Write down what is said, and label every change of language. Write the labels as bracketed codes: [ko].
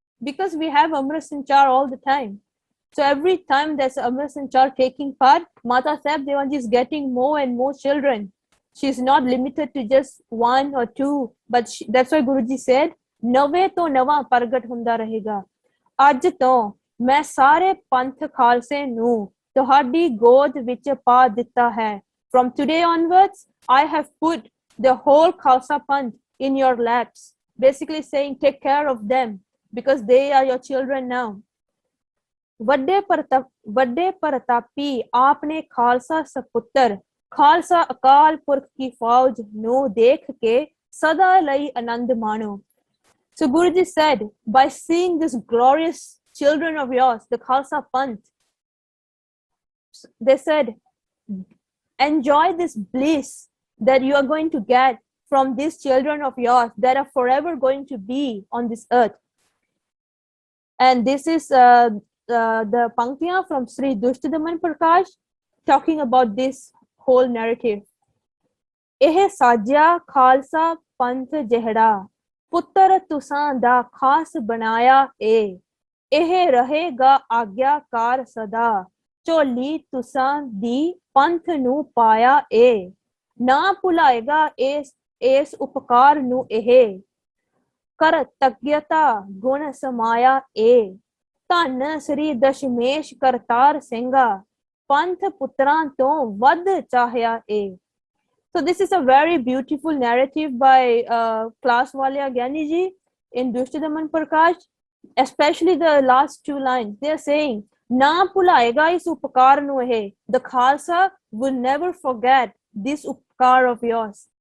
[en] Because we have Amrit Sanchar all the time. So every time there's Amrit Sanchar taking part, Mata Sahib Devan Ji is getting more and more children. She's not limited to just one or two, but that's why Guruji said, [pa] ਨਵੇਂ ਤੋਂ ਨਵਾਂ ਪ੍ਰਗਟ ਹੁੰਦਾ ਰਹੇਗਾ. ਅੱਜ ਤੋਂ ਮੈਂ ਸਾਰੇ ਪੰਥ ਖਾਲਸੇ ਨੂੰ ਤੁਹਾਡੀ ਗੋਦ ਵਿੱਚ ਪਾ ਦਿੱਤਾ ਹੈ. [en] From today onwards, I have put the whole Khalsa Panth in your laps. Basically saying, take care of them because they are your children now. [pa] ਵੱਡੇ ਪ੍ਰਤਾਪੀ ਆਪਨੇ ਖਾਲਸਾ ਸਪੁੱਤਰ ਖਾਲਸਾ ਅਕਾਲ ਪੁਰਖ ਕੀ ਫੌਜ ਨੂੰ ਦੇਖ ਕੇ ਸਦਾ ਲਈ ਆਨੰਦ ਮਾਣੋ. [en] So Guruji said, by seeing this glorious children of yours, the Khalsa Panth, they said, enjoy this bliss that you are going to get from these children of yours that are forever going to be on this earth. And this is the Panktiyan from Sri Dushtidaman Prakash talking about this whole narrative. [pa] ਇਹ ਸਾਜਿਆ ਖਾਲਸਾ ਪੰਥ ਜਿਹੜਾ ਪੁੱਤਰ ਤੁਸਾਂ ਦਾ ਖਾਸ ਬਣਾਇਆ ਏ ਇਹ ਰਹੇਗਾ ਆਗਿਆਕਾਰ ਸਦਾ ਝੋਲੀ ਤੁਸਾਂ ਦੀ ਪੰਥ ਨੂੰ ਪਾਇਆ ਏ ਨਾ ਭੁਲਾਏਗਾ ਇਸ ਉਪਕਾਰ ਨੂੰ ਇਹ ਕਰ ਤਗਯਤਾ ਗੁਣ ਸਮਾਇਆ ਏ ਧੰਨ ਸ੍ਰੀ ਦਸ਼ਮੇਸ਼ ਕਰਤਾਰ ਸਿੰਘਾ ਪੰਥ ਪੁੱਤਰਾਂ ਤੋਂ ਵੱਧ ਚਾਹਿਆ ਏ. [en] So this is a very beautiful narrative by Klaswalia Gyaniji in Dushtidaman Prakash, especially the last two lines. They are saying, [pa] "Na phulaega is upakar nu hai." [en] The Khalsa will never forget this upakar of yours.